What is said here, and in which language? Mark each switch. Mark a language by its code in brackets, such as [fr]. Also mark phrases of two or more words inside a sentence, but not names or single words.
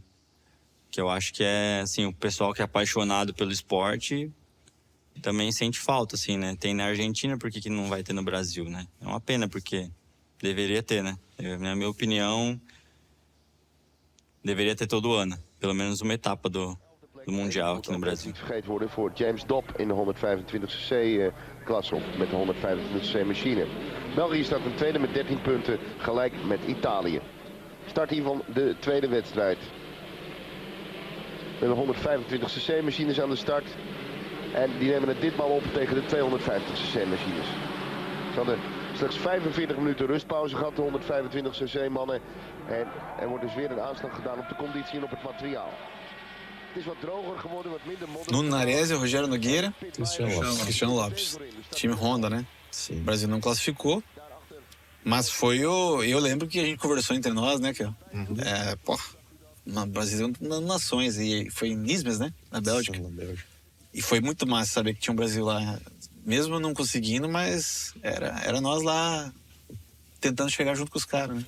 [pt] Que eu acho que assim, o pessoal que é apaixonado pelo esporte também sente falta, assim, né? Tem na Argentina, por que não vai ter no Brasil, né? É uma pena, porque deveria ter, né? Na minha opinião, deveria ter todo ano. Pelo menos uma etapa do Mundial aqui no Brasil. [nl] Vergeten worden voor James Dobb in de 125cc klasse met de 125cc machine. België staat een tweede met 13 punten, gelijk met Italië. Start hier van de tweede wedstrijd. Met de 125cc machines aan de start. En die nemen het ditmaal op tegen de 250cc machines. Ze hadden slechts 45 minuten rustpauze gehad, de 125cc mannen. En er wordt dus weer een aanslag gedaan op de conditie en op het materiaal. Het is wat droger geworden, wat minder modder. Nuno Nares, Rogério Nogueira, Cristiano Lopes. [pt] Time Honda, né? Sim. O Brasil não classificou. Mas foi eu lembro que a gente conversou entre nós, né, Kel? No Brasil nas nações, e foi em Nismes, né? Na Bélgica. E foi muito massa saber que tinha um Brasil lá, mesmo não conseguindo, mas era nós lá tentando chegar junto com os caras, né?